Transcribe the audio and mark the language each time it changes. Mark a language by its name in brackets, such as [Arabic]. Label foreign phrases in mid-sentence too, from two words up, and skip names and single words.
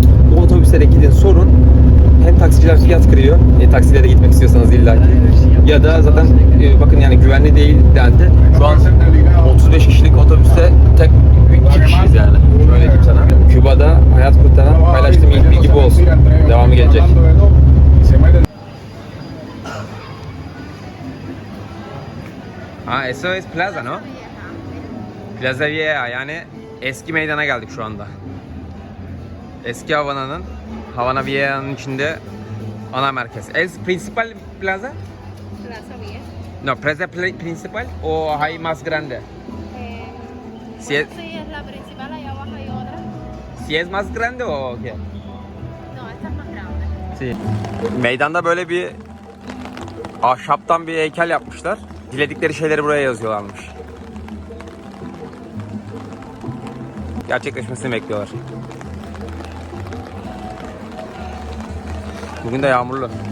[Turkish] O otobüslere gidin, sorun. Hem taksiciler fiyat kırıyor, taksilere gitmek istiyorsanız illaki. Ya da zaten bakın yani güvenli değil dendi. Şu an 35 kişilik otobüste tek 2 kişiyiz yani. Şöyle diyeyim sana. Küba'da hayat kurtaran paylaştığım ilk bilgi bu olsun. Devamı gelecek. [Spanish] Eso es plaza, ¿no? Plaza Vieja, [Turkish] yani eski meydana geldik şu anda. Eski Havana'nın, Havana Vieja'nın içinde ana merkez. [Spanish] ¿Es principal plaza? Plaza Vieja. No, plaza principal o hay más grande? Si es, Sí, es la principal, allá abajo hay otra. si es más grande o qué? No, esta es más grande. Sí. [Turkish] Meydanda böyle bir ahşaptan bir heykel yapmışlar. Diledikleri şeyleri buraya yazıyorlarmış. Gerçekleşmesini bekliyorlar. Bugün de yağmurlu.